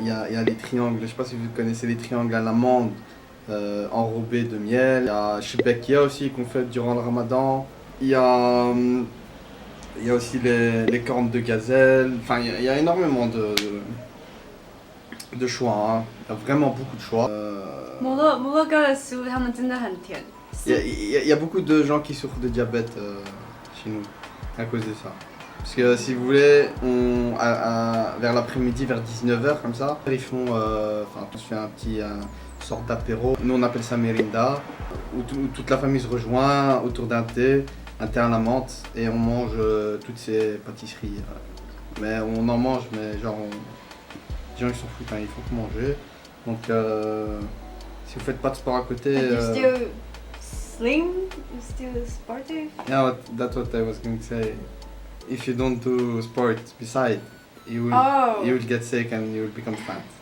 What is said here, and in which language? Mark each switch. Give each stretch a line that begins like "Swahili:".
French: Il y a les triangles, je sais pas si vous connaissez les triangles à l'amande enrobés de miel. Il y a Shebekia aussi qu'on fait durant le ramadan. Il y a aussi les cornes de gazelle. Enfin, il y a énormément de choix. Hein. Il y a vraiment beaucoup de choix.
Chinese: 摩洛哥的食物他们真的很甜。
French: Il y a beaucoup de gens qui souffrent de diabète chez nous à cause de ça. Parce que si vous voulez, vers l'après-midi, vers 19h comme ça, ils font, on se fait un petit sorte d'apéro. Nous on appelle ça merinda, où toute la famille se rejoint autour d'un thé à la menthe et on mange toutes ces pâtisseries. Mais on en mange, mais genre, les gens ils s'en foutent, hein, il faut que manger. Donc si vous faites pas de sport à côté...
English: You still slim? You still sportive? Yeah, that's what I was going to say. if you don't do sports beside, you will get sick and you will become fat.